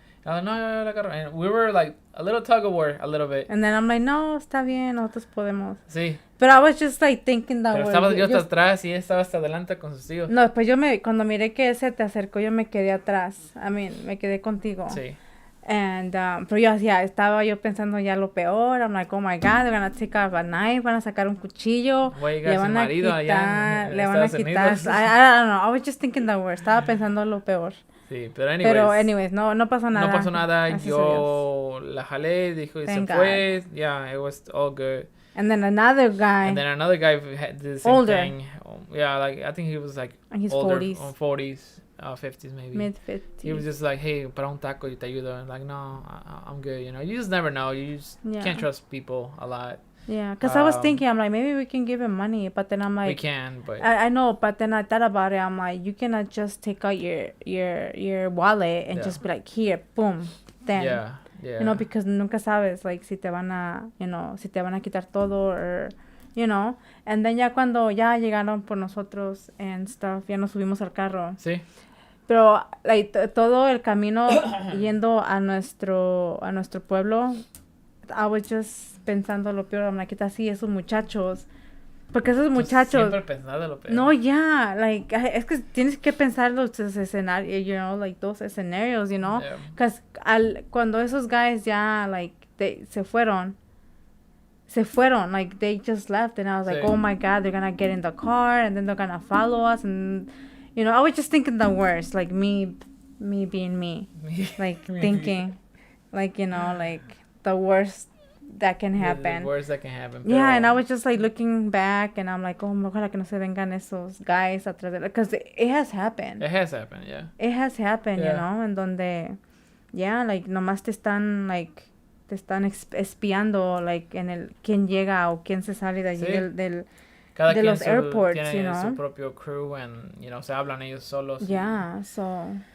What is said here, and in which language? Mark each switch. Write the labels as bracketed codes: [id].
[en] And I was like, [es] no, yo lo agarro. [en] And we were like a little tug of war, a little bit. And then I'm like, [es] no, está bien, nosotros podemos. Sí. [en] But I was just like thinking that [es] Pero estaba yo hasta atrás y él estaba hasta adelante con sus tíos. No, pues cuando miré que ese te acercó, yo me quedé atrás. me quedé contigo. Sí. And, pero estaba yo pensando ya lo peor. [en] I'm like, oh my God, they're gonna take out a knife, [es] van a sacar un cuchillo. Le van a quitar, le van a quitar. [en] I don't know, I was just thinking the worst. [es] Estaba pensando lo peor. Sí, pero anyways, no pasó nada. No pasó nada, yo la jalé, dijo y se fue. [en] Yeah, it was all good. And then another guy did the same older. thing. Yeah, like I think he was like in his older, 40s. 40s, 50s maybe. Mid-50s. He was just like, hey, [es] para un taco, yo te ayudo. [en] And like, no, I'm good. You just never know. You just can't trust people a lot. Yeah, because I was thinking, I'm like, maybe we can give him money, but then I'm like, we can, but I know, but then I thought about it. I'm like, you cannot just take out your wallet and just be like, here, boom, then. Yeah. [es] Because nunca sabes, like, si te van a quitar todo, or, and then ya cuando ya llegaron por nosotros and stuff, ya nos subimos al carro. Sí. Pero, like, todo el camino yendo a nuestro pueblo, [en] I was just [es] pensando lo peor. I'm like, ¿qué tal si esos muchachos? Porque esos muchachos... Siempre pensando lo peor. [en] No, like, [es] es que tienes que pensar los escenarios, [en] like, those scenarios, Because [es] cuando esos guys ya, [en] like, [es] se fueron, [en] like, they just left, and I was like, oh my God, they're gonna get in the car, and then they're gonna follow us, and, I was just thinking the worst, like, me being me, like, thinking, like, like, the worst that can happen. The worst that can happen. Yeah, and I was just like looking back, and I'm like, oh, [es] ojalá que no se vengan esos guys atrás de, [en] because it has happened. It has happened, yeah. It has happened, [es] en donde, like, nomás te están espiando, like, en el quién llega o quién se sale de allí de los airports, tiene su propio crew, and, se hablan ellos solos. [en] Yeah, so.